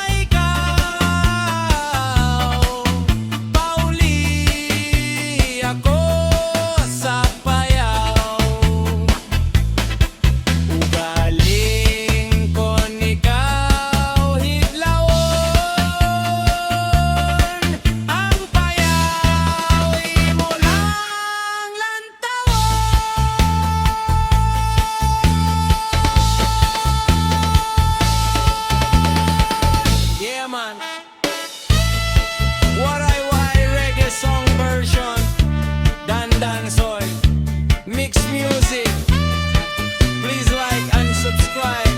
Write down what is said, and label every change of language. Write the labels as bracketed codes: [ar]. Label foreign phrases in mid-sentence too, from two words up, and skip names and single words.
[war] ikaw, Pauli ako sa payaw, ugaling kon ikaw hidlawon, ang payaw imo lang lantawon. [en] Yeah, man. Waray-waray reggae song version. Dandan soy. Mixed music. Please like and subscribe.